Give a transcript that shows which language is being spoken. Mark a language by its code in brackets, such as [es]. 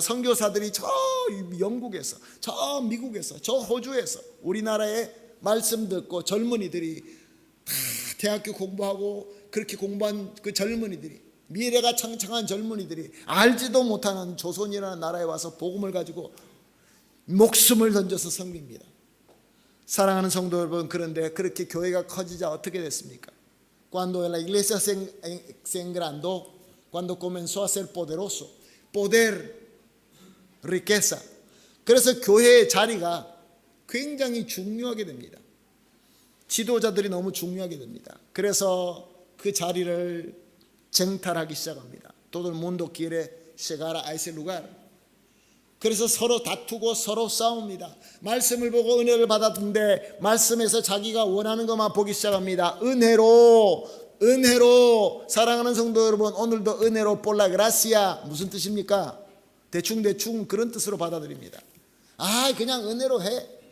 [ko] 선교사들이 저 영국에서, 저 미국에서, 저 호주에서 우리나라에 말씀 듣고 젊은이들이 다 대학교 공부하고 그렇게 공부한 그 젊은이들이, 미래가 창창한 젊은이들이 알지도 못하는 조선이라는 나라에 와서 복음을 가지고 목숨을 던져서 섬깁니다. 사랑하는 성도 여러분, 그런데 그렇게 교회가 커지자 어떻게 됐습니까? [es] Cuando la iglesia se engrandó, cuando comenzó a ser poderoso, poder, riqueza. [ko] 그래서 교회의 자리가 굉장히 중요하게 됩니다. 지도자들이 너무 중요하게 됩니다. 그래서 그 자리를 쟁탈하기 시작합니다. [es] Todo el mundo quiere llegar a ese lugar. [ko] 그래서 서로 다투고 서로 싸웁니다. 말씀을 보고 은혜를 받았는데 말씀에서 자기가 원하는 것만 보기 시작합니다. 은혜로 사랑하는 성도 여러분, 오늘도 은혜로 [es] por la gracia [ko] 무슨 뜻입니까? 대충 그런 뜻으로 받아들입니다. 그냥 은혜로 해.